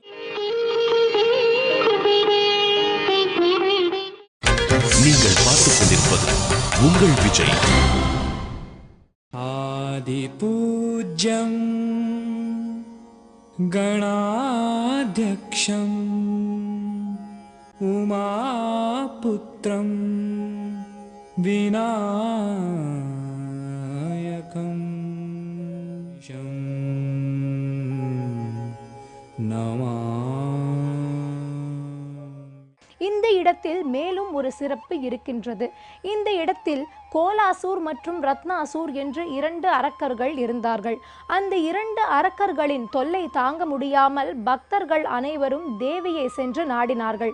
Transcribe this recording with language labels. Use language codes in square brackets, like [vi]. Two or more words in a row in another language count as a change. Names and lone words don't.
[ta] நீங்கள் பார்த்துக் கொண்டிருப்பது உங்கள் விஜய். [sa] आदिपूज्यं गणाध्यक्षं उमापुत्रं विनायकं नमामि. [ta] இந்த இடத்தில் மேலும் ஒரு சிறப்பு இருக்கின்றது. இந்த இடத்தில் கோலாசூர் மற்றும் ரத்னாசூர் என்று 2 அரக்கர்கள் இருந்தார்கள். அந்த 2 அரக்கர்களின் தொல்லை தாங்க முடியாமல் பக்தர்கள் அனைவரும் தேவியை சென்று நாடினார்கள்.